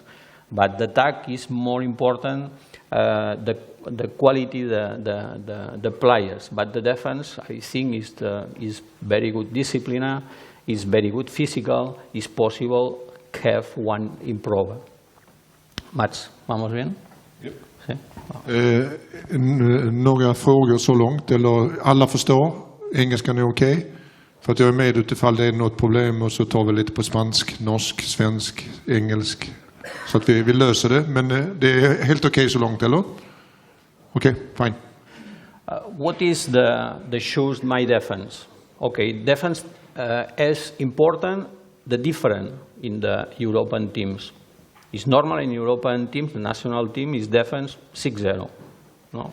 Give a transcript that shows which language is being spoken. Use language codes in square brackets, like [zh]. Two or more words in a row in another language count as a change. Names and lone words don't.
[en] But the attack is more important, the quality, the players. But the defense, I think, is very good discipline, is very good physical, is possible have one improve. Mats, [es] vamos bien? [en] Yep. [es] Sí. [sv] Några frågor så långt, eller alla förstår? Engelskan är okej? För att jag är med utifall det är något problem, och så tar vi lite på spansk, norsk, svensk, engelsk. Så att vi löser det, men det är helt okej så långt, eller? Okej, [en] fine. What is the choose my defense? Okay, defense is important, the different in the European teams. It's normal in European teams, the national team is defense 6-0. No?